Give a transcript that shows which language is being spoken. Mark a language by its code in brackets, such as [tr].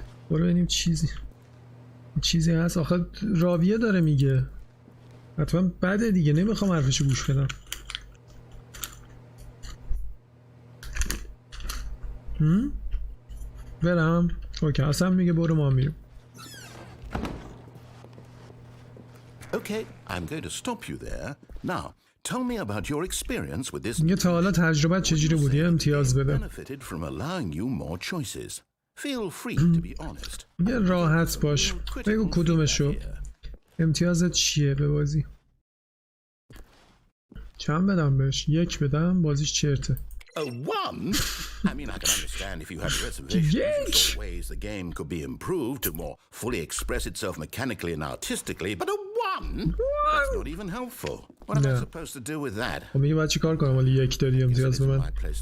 [fa] برو ببینیم چیزی هست. آخه راویه داره میگه، حتما بده دیگه، نمیخوام حرفشو گوش بدم. برم؟ اوکی اصلا میگه برو ما میریم. [en] Okay, I'm going to stop you there. Now, tell me about your experience with this. [fa] میگه تا حالا تجربت چجوری بودی؟ امتیاز بده. [en] Benefited from allowing you more choices. Feel free to be honest. [fa] میگه راحت باش، بگو کدومشو. امتیازت چیه به بازی؟ چند بدم بهش؟ 1 بدم؟ بازیش چرته. [en] A 1? I mean, I can understand if you had reservations for ways the game could be improved to more fully express itself mechanically and artistically, but a 1? That's not even helpful. What am I supposed to do with that? [fa] خب میگه باید چی کار کنم ولی 1 دادی امتیاز به من.